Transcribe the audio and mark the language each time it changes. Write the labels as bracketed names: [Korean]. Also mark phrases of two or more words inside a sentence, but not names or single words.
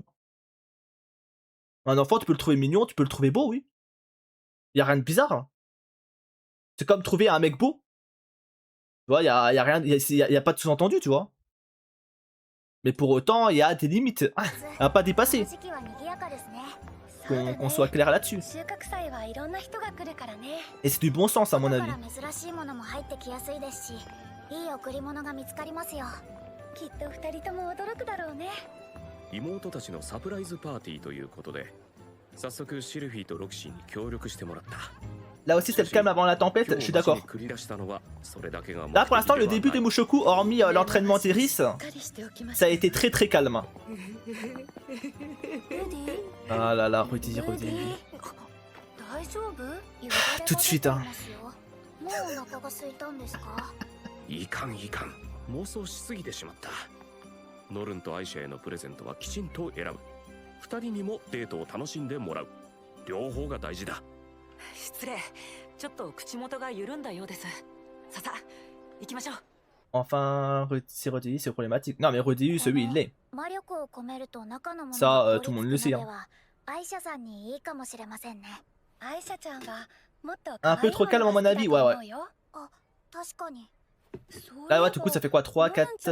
[French] Un enfant, tu peux le trouver mignon, tu peux le trouver beau, oui. Y a rien de bizarre. C'est comme trouver un mec beau. Tu vois, y a rien, y a pas de sous-entendu, tu vois. Mais pour autant, il y a des limites à pas dépasser. [Japanese] 時期は賑やかですね。 [French] Qu'on soit clair là-dessus. [Japanese] 収穫祭はいろんな人が来るからね。 [French] Et c'est du bon sens à mon [Japanese] だ [French] avis. [Japanese] から珍しいものも入ってきやすいですし、いい贈り物が見つかりますよ。きっと二人とも驚くだろうね。妹たちのサプライズパーティーということで、早速シルフィーとロキシーに協力してもらった。 [French] Là aussi, c'est le calme avant la tempête, je suis d'accord. Là, pour l'instant, le début de Mushoku, hormis l'entraînement d'Iris, ça a été très très calme. Ah là là, Rudy. Tout de suite, hein. [Japanese] いかんいかん、妄想しすぎてしまった。ノルンとアイシャへのプレゼントはきちんと選ぶ。二人にもデートを楽しんでもらう。両方が大事だ。失礼、ちょっと口元が緩んだようです。ささ、行きましょう。 [French] Enfin, c'est Rudy, c'est problématique. Non, mais Rudy, celui, il l'est. Ça, tout le monde le sait. Hein. Un peu trop calme, à mon avis, ouais. Là, ouais, du coup, ça fait quoi 3, 4...